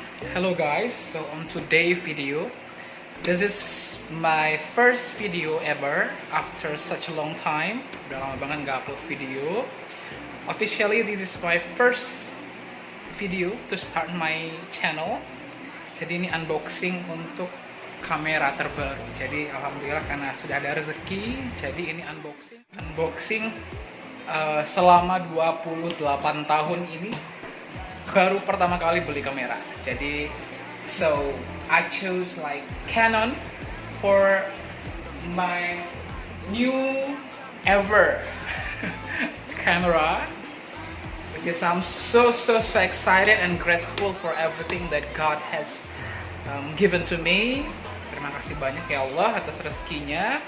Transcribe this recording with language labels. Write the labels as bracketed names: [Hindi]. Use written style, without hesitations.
[English] Hello guys, so on today's video, this is my first video ever after such a long time. [Indonesian] Udah lama banget nggak upload video. [English] Officially, this is my first video to start my channel. [Indonesian] Jadi ini unboxing untuk kamera terbaru. Jadi alhamdulillah karena sudah ada rezeki, jadi ini unboxing selama 28 tahun ini baru pertama kali beli kamera. Jadi [English] so I chose like Canon for my new ever camera, which is I'm so excited and grateful for everything that God has given to me. [Indonesian] Terima kasih banyak ya Allah atas rezekinya.